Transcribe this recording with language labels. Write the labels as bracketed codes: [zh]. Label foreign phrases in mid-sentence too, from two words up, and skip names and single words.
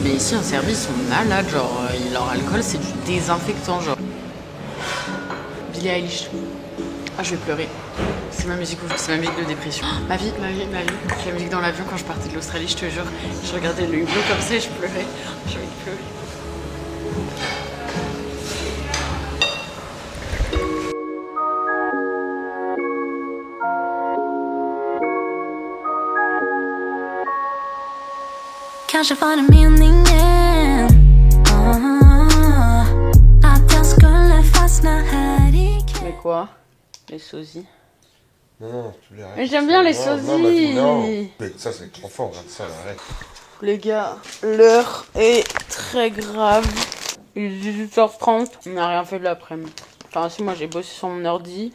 [fr] Mais ici, en Serbie, ils sont malades. Genre, leur alcool, c'est du désinfectant. Genre. Billie Eilish. Ah, je vais pleurer. C'est ma musique de dépression. Oh, ma vie. C'est la musique dans l'avion quand je partais de l'Australie, je te jure. Je regardais le hublot comme ça et je pleurais. J'ai envie de pleurer. [sv] Kanske var det meningen att jag skulle fastna här ikväll. [fr] Mais quoi? Les sosies. Non, tu les arrêtes. Mais j'aime bien les sosies. Non. Mais ça c'est trop fort, regarde ça, arrête. Les gars, l'heure est très grave. Il est 18h30. On n'a rien fait de l'après-midi. Enfin, si, moi j'ai bossé sur mon ordi.